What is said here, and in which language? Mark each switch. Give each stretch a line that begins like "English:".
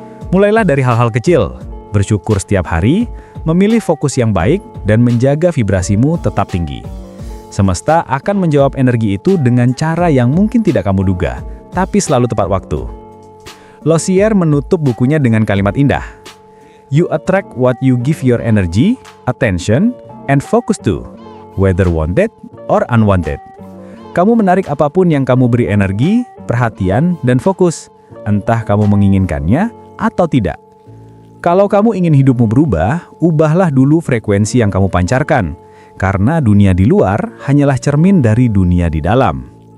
Indonesian: Mulailah dari hal-hal kecil. Bersyukur setiap hari, memilih fokus yang baik, dan menjaga vibrasimu tetap tinggi. Semesta akan menjawab energi itu dengan cara yang mungkin tidak kamu duga, tapi selalu tepat waktu. Lozier menutup bukunya dengan kalimat indah.
English: You attract what you give your energy, attention, and focus to, whether wanted or unwanted.
Indonesian: Kamu menarik apapun yang kamu beri energi, perhatian, dan fokus, entah kamu menginginkannya atau tidak. Kalau kamu ingin hidupmu berubah, ubahlah dulu frekuensi yang kamu pancarkan, karena dunia di luar hanyalah cermin dari dunia di dalam.